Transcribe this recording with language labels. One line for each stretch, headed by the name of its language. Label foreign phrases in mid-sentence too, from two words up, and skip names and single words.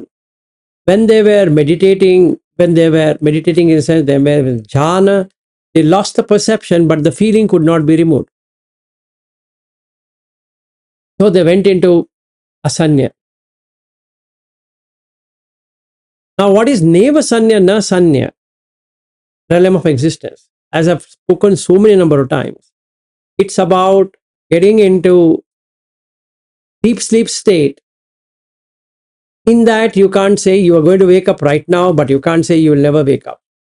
English: When they were meditating, in the sense they were in jhana, they lost the perception, but the feeling could not be removed. So they went into asanya. Now, what is
Pali: neva sanya, na sanya?
English: Realm of existence. As I've spoken so many number of times, it's about getting into deep sleep state. In that, you can't say you are going to wake up right now, but you can't say you will never wake up.